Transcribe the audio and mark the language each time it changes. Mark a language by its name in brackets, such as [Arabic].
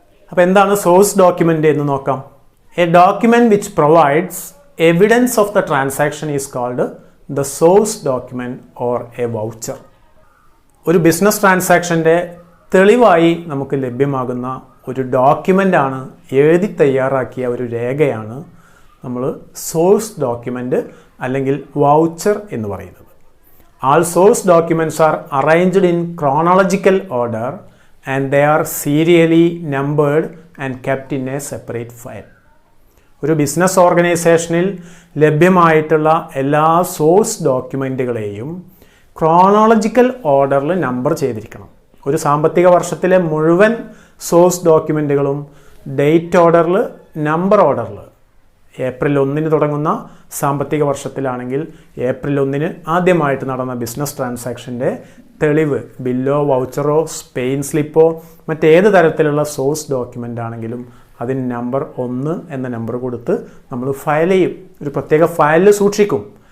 [Malayalam] അപ്പോൾ എന്താണ് source document എന്ന് നോക്കാം. [English] A document which provides evidence of the transaction is called the source document or a voucher. [Malayalam] ഒരു business ട്രാൻസാക്ഷൻ്റെ തെളിവായി നമുക്ക് ലഭ്യമാകുന്ന ഒരു ഡോക്യുമെൻ്റാണ്, എഴുതി തയ്യാറാക്കിയ ഒരു രേഖയാണ് നമ്മൾ സോഴ്സ് ഡോക്യുമെൻ്റ് അല്ലെങ്കിൽ വൗച്ചർ എന്ന് പറയുന്നത്. [English] All source documents are arranged in chronological order and they are serially numbered and kept in a separate file. [Malayalam] ഒരു ബിസിനസ് ഓർഗനൈസേഷനിൽ ലഭ്യമായിട്ടുള്ള എല്ലാ സോഴ്സ് ഡോക്യുമെൻറ്റുകളെയും ക്രോണോളജിക്കൽ ഓർഡറിൽ നമ്പർ ചെയ്തിരിക്കണം. ഒരു സാമ്പത്തിക വർഷത്തിലെ മുഴുവൻ സോഴ്സ് ഡോക്യുമെൻറ്റുകളും ഡേറ്റ് ഓർഡറിൽ, നമ്പർ ഓർഡറിൽ, ഏപ്രിൽ 1 തുടങ്ങുന്ന സാമ്പത്തിക വർഷത്തിലാണെങ്കിൽ ഏപ്രിൽ 1 ആദ്യമായിട്ട് നടന്ന ബിസിനസ് ട്രാൻസാക്ഷൻ്റെ തെളിവ്, ബില്ലോ വൗച്ചറോ പെയിൻ സ്ലിപ്പോ മറ്റേത് തരത്തിലുള്ള സോഴ്സ് ഡോക്യുമെൻ്റ് ആണെങ്കിലും അതിന് നമ്പർ 1 എന്ന നമ്പർ കൊടുത്ത് നമ്മൾ ഫയൽ ചെയ്യും, ഒരു പ്രത്യേക ഫയലിൽ സൂക്ഷിക്കും.